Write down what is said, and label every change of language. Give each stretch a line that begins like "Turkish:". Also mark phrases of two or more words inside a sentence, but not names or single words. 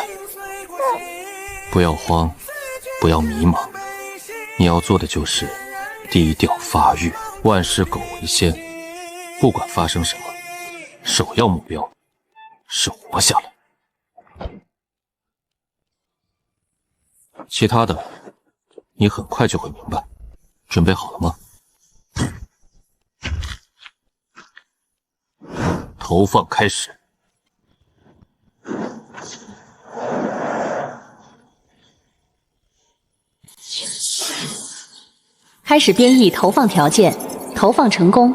Chinese: 不要慌，不要迷茫，你要做的就是低調發育，萬事苟為先。不管發生什麼，首要目標是活下來。其他的，你很快就會明白。準備好了嗎？投放開始。開始編譯投放條件，投放成功。